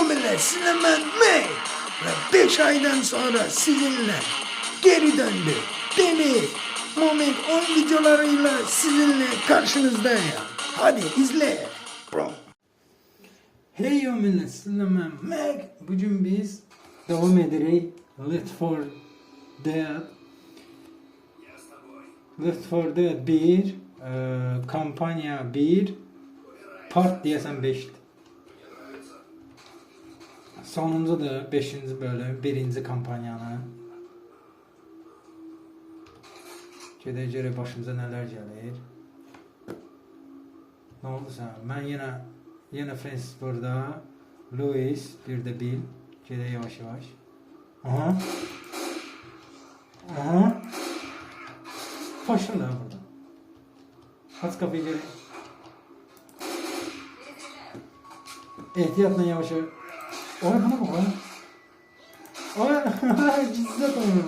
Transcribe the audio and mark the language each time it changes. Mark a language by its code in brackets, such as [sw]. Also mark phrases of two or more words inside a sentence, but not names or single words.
[tr] Millet Süleyman Bey ve 5 aydan sonra sizinle geri döndü. Deli Moment oyun videolarıyla sizinle karşınızdayım. Hadi izle. Bro. Hey yo millet Süleyman Bey. Bugün biz devam ederiz. Left 4 Dead. Left 4 Dead 1 kampanya 1 part diyesen 5. Sonunda da 5. bölüm 1. kampanyanı. [az] Gedəcək başımıza nələr gəlir. Nə oldu sən? Mən yenə Francis burada. Louis bir də Bill. Gedək yavaş yavaş. Aha. Aha. Başla da burada. [tr] Aç kapıyı geri. [az] Ehtiyatla yavaş yavaş. [tr] Oy bana bak lan. Oy cizzet onu.